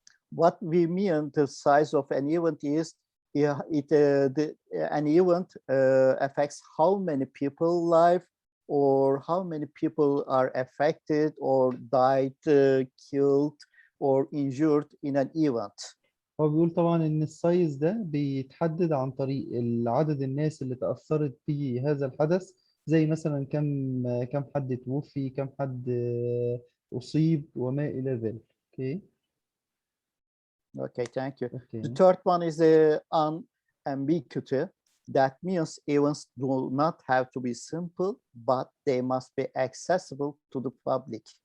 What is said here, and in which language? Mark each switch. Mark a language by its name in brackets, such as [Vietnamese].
[English] What we mean the size of an event is an event affects how many people live or how many people are affected or died, killed or injured in an event. [Arabic] هو بيقول طبعا إن السايز ده بيتحدد عن طريق عدد الناس اللي تأثرت في هذا الحدث، زي مثلا كم حد توفي، كم حد أصيب وما إلى ذلك. [English] Okay. Okay, thank you. Okay. The third one is the unambiguity. That means events do not have to be simple, but they must be accessible to the public.